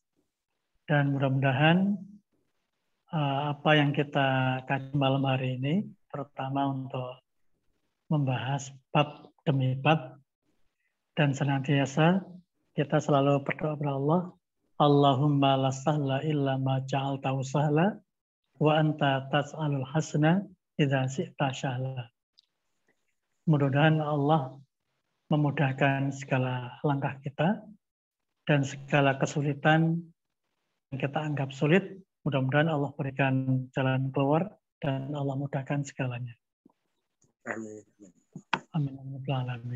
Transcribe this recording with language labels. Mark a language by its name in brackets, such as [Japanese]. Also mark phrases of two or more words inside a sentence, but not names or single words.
[Indonesian] Dan mudah-mudahan apa yang kita kaji malam hari ini, terutama untuk membahas bab demi bab, dan senantiasa kita selalu berdoa kepada Allah, [Arabic] اللهم لا سهل إلا ما جعلته سهلا وأنت تجعل الحزن إذا شئت سهلا. [Indonesian] Mudah-mudahan Allah memudahkan segala langkah kita dan segala kesulitan yang kita anggap sulit, mudah-mudahan Allah berikan jalan keluar dan Allah mudahkan segalanya. Amin. Amin.